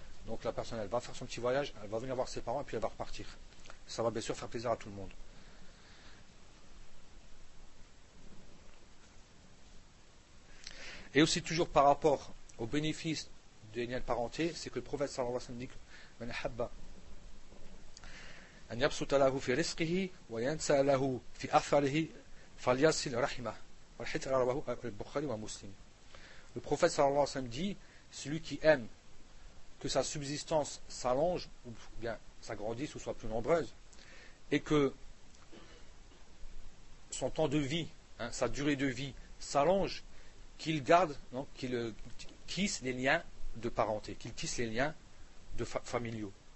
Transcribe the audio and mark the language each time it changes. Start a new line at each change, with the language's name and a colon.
French: Donc la personne, elle va faire son petit voyage, elle va venir voir ses parents et puis elle va repartir. Ça va bien sûr faire plaisir à tout le monde. Et aussi toujours par rapport au bénéfice des liens de parenté, c'est que le prophète sallallahu alayhi wa sallam dit que
Arabic: من أحب أن يبسط له في رزقه وينسى له في أثره فليصل رحمه. الحديث رواه البخاري ومسلم.
French: Le prophète
Arabic: صلى الله عليه وسلم
French: dit: celui qui aime que sa subsistance s'allonge ou bien s'agrandisse ou soit plus nombreuse et que son temps de vie, hein, sa durée de vie s'allonge, qu'il garde, non, qu'il tisse les liens de parenté, qu'il tisse les liens de familiaux.